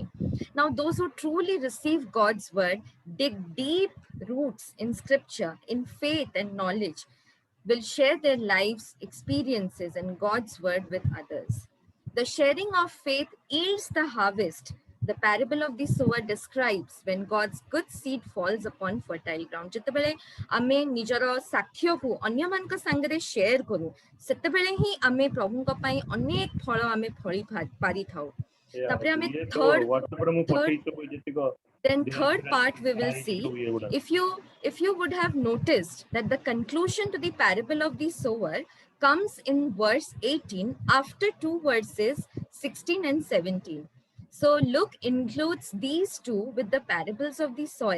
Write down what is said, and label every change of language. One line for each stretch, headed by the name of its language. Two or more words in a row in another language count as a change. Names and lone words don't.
English: Now, those who truly receive God's word, dig deep roots in scripture, in faith and knowledge, will share their lives, experiences, and God's word with others. The sharing of faith yields the harvest. The parable of the sower describes when God's good seed falls upon fertile ground.
Odia: ଯେତେବେଳେ ଆମେ ନିଜର ସାକ୍ଷ୍ୟକୁ ଅନ୍ୟମାନଙ୍କ ସାଙ୍ଗରେ ସେୟାର କରୁ ସେତେବେଳେ ହିଁ ଆମେ ପ୍ରଭୁଙ୍କ ପାଇଁ ଅନେକ ଫଳ ଆମେ ଫଳି ପାରିଥାଉ. ତାପରେ ଆମେ
English: Then third part we will see, if you would have noticed that the conclusion to the parable of the sower comes in verse 18 after two verses 16 and 17. So Luke includes these two with the parables of the soil.